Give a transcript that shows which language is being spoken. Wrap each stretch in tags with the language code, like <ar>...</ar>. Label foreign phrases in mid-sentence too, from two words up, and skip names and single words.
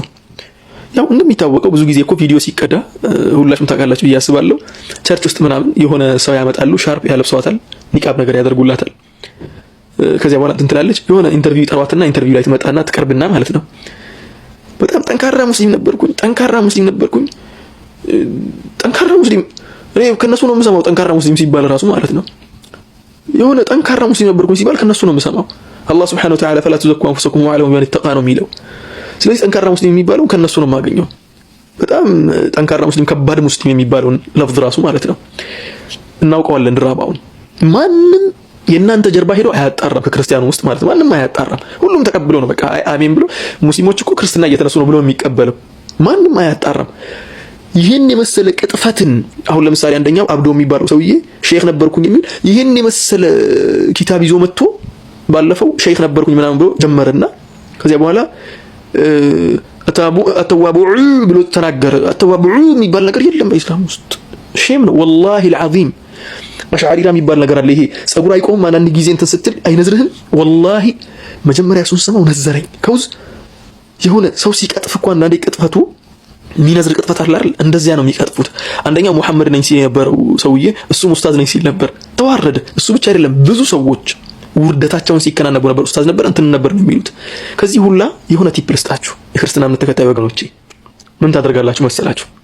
<am>ያው እንደሚታወቀው ብዙ ጊዜ እኮ ቪዲዮ ሲቀዳ ሁላችሁም ታውቃላችሁ ብዬ አስባለሁ። ቸርች ውስጥ ምናምን የሆነ ሰው ያመጣሉ፣ ሻርፕ ያለብሷታል፣ ኒቃብ ነገር ያደርጉላታል። ከዚያ በኋላ እንትን ትላለች። የሆነ ኢንተርቪው ይጠሯትና ኢንተርቪው ላይ ትመጣና ትቀርብና ማለት ነው በጣም ጠንካራ ሙስሊም ነበርኩኝ እኔ ከነሱ ነው የምሰማው። ጠንካራ ሙስሊም ሲባል ራሱ ማለት ነው የሆነ ጠንካራ ሙስሊም ነበርኩኝ ሲባል ከነሱ ነው የምሰማው። አላህ</am> <ar>سبحانه وتعالى فلا تزكوا أنفسكم وأعلم بمن اتقى</ar> <am>ነው የሚለው። ስለዚህ ጠንካራ ሙስሊም የሚባለው ከነሱ ነው የማገኘው። በጣም ጠንካራ ሙስሊም ከባድ ሙስሊም የሚባለው ለፍዝ ራሱ ማለት ነው እናውቀዋለን። ድራባውን ማንም የእናንተ ጀርባ ሄዶ አያጣራም ከክርስቲያኑ ውስጥ ማለት ነው። ማንም አያጣራም። ሁሉም ተቀብሎ ነው በቃ አሜን ብሎ ሙስሊሞች እኮ ክርስትና እየተነሱ ነው ብሎ የሚቀበለው ማንም አያጣራም። ይሄን የመሰለ ቅጥፈትን አሁን ለምሳሌ አንደኛው አብዶ የሚባለው ሰውዬ ሼክ ነበርኩኝ የሚል ይሄን የመሰለ ኪታብ ይዞ መጥቶ ባለፈው ሼክ ነበርኩኝ ምናምን ብሎ ጀመረና ከዚያ በኋላ አተዋቡዑ ብሎ ተናገረ። አተዋቡዑ የሚባል ነገር የለም በእስላም ውስጥ ሼም ነው</am> <ar>والله العظيم።</ar> <am>አሽዓሪራ የሚባል ነገር አለ። ይሄ ጸጉር አይቆም አንዳንድ ጊዜ እንትን ስትል አይነዝርህም። والله መጀመሪያ እሱን ሰማው ነዘረኝ። ከውዝ የሆነ ሰው ሲቀጥፍ እኮ አንዳንዴ ቅጥፈቱ ሚነዝር ቅጥፈት አለ አይደል? እንደዚያ ነው የሚቀጥፉት። አንደኛው መሐመድ ነኝ ሲል የነበረው ሰውዬ እሱ ኡስታዝ ነኝ ሲል ነበር፣ ተዋረደ። እሱ ብቻ አይደለም ብዙ ሰዎች ውርደታቸውን ሲከናነቡ ነበር። ኡስታዝ ነበር እንትን ነበር ነው የሚሉት። ከዚህ ሁላ የሆነ ቲፕ ልስጣችሁ የክርስትና እምነት ተከታይ ወገኖቼ፣ ምን ታደርጋላችሁ መሰላችሁ?</am>